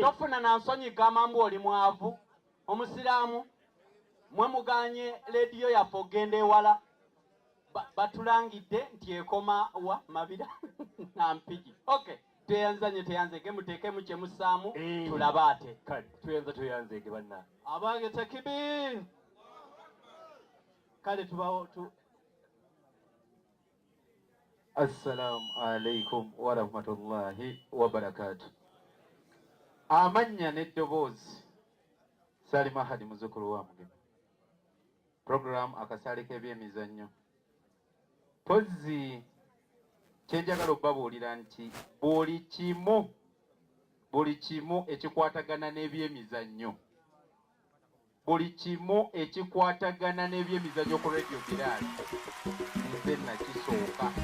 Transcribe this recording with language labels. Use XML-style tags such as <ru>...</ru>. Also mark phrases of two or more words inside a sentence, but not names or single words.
<lg>tofuna na nsonyi gamba mbu oli mwavu omusiraamu mwe muganye leediyo yaffe ogenda ewala batulangidde nti ekoma wa mabira nampigi. Okay, teyanzege muteekemu kye musaamu tulaba ate tuyanza tweyanzeege banna abange takibir kale tubawo</lg> <ar>السلام عليكم ورحمة الله وبركاته.</ar> <lg>Amannya n'eddoboozi Salima Hadi muzzukulu wa Mugema. Program akasaale k'ebyemizannyo. Pozzi kyenjagala obbabuulira nti buli kimu ekikwatagana n'ebyemizannyo ku Radio Bilali nze nakisooka.</lg>